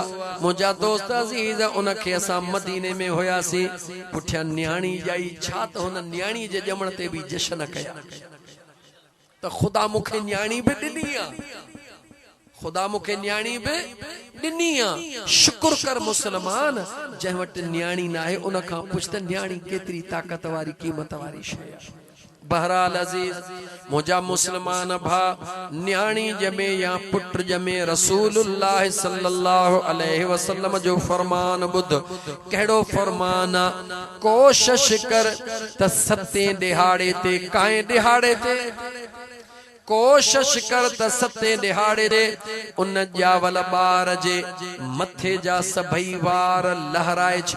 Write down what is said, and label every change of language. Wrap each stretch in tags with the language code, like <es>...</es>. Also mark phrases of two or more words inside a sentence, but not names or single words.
<sd>मुझा दोस्त अजीज उनखे असां मदीने में होयासी, पुठियां न्याणी जाई छा त हुन न्याणी जे ॼमण ते भी जश्न कया त खुदा मुखे न्याणी भी ॾिनी आ, खुदा मुखे न्याणी भी ॾिनी आ। शुक्र कर मुसलमान जंहिं वटि न्याणी न आहे उन खां पुछ त न्याणी केतिरी ताकत वारी क़ीमत वारी शइ आहे। बहरहाल अजीज मुझा मुसलमान भा न्याणी जमे या पुत्र जमे</sd> <ar>رسول الله صلى الله عليه وسلم</ar> <sd>जो फरमान बुध। कहिड़ो फरमान? कोशिश कर त सते दिहाड़े ते, काए दिहाड़े ते कोशिश कर त सते दिहाड़े ते उन ॼावल ॿार जे मथे जा सभई वार लहराए छॾ।</sd>